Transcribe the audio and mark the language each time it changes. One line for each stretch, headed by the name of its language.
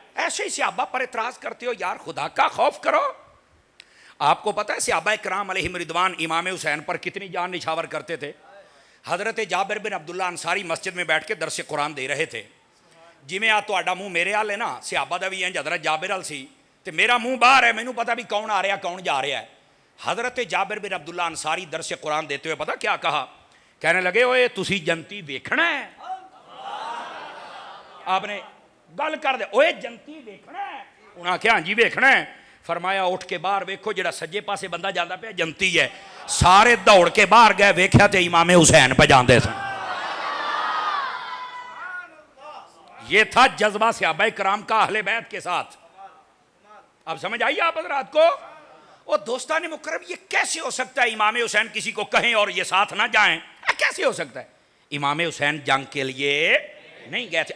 Urdu: ایسے ہی صحابہ پر اعتراض کرتے ہو یار، خدا کا خوف کرو. آپ کو پتہ ہے صحابہ کرام علیہم رضوان امام حسین پر کتنی جان نچھاور کرتے تھے؟ حضرت جابر بن عبداللہ انصاری مسجد میں بیٹھ کے درس قرآن دے رہے تھے.
Punjabi: جویں آ تہاڈا منہ میرے حال ہے نا، صحابہ دا بھی انج حضرت جابر حال سی، تے میرا منہ باہر ہے، مینوں پتہ بھی کون آ رہا کون جا رہا ہے.
Urdu: حضرت جابر بن عبداللہ انصاری درس قرآن دیتے ہوئے پتہ کیا کہا؟ کہنے لگے
Punjabi: اوئے تسی جنتی ویکھنا ہے. آپ نے گل کر دے اوئے جنتی ویکھنا ہے. انہاں کہا ہاں جی ویکھنا ہے. فرمایا اٹھ کے باہر ویکھو جڑا سجے پاسے بندہ جاندا پیا جنتی ہے. سارے دوڑ کے باہر گئے، ویکھیا تے امام حسین پہ جاندے سن.
Urdu: یہ تھا جذبہ صحابہ کرام کا اہل بیت کے ساتھ. اب سمجھ آئیے آپ حضرات کو؟ اور دوستان مکرم یہ کیسے ہو سکتا ہے امام حسین کسی کو کہیں اور یہ ساتھ نہ جائیں؟ کیسے ہو سکتا ہے؟ امام حسین جنگ کے لیے نہیں گئے تھے.